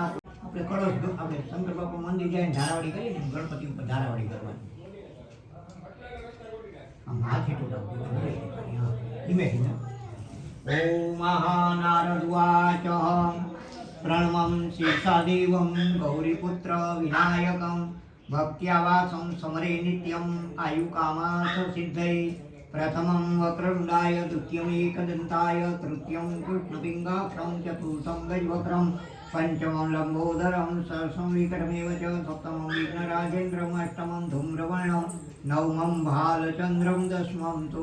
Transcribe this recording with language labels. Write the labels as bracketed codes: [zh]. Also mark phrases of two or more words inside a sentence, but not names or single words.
[gu] આપણે કળશ આપણે શંકર બાપા મંદિર જાય ધારાવાડી કરીએ ને ગણપતિ ઉપર ધારાવાડી કરવાની. હાથે ટોટા ધીમે ધીમે. [sa] ઓમ મહાનારદવાચ પ્રણમં શીર્ષાદેવં ગૌરીપુત્ર વિનાયકં भक्त्यावासं समरे नित्यम् आयुकामार्थ सिद्धये प्रथमं वक्रतुण्डाय द्वितीयम् एकदन्ताय तृतीयं कृष्णपिङ्गाक्षं चतुर्थं गजवक्त्रं पञ्चमं लम्बोदरं षष्ठं विकटमेव च सप्तमं विघ्नराजेन्द्रम् अष्टमं धूम्रवर्णं नवमं भालचन्द्रं दशमं तु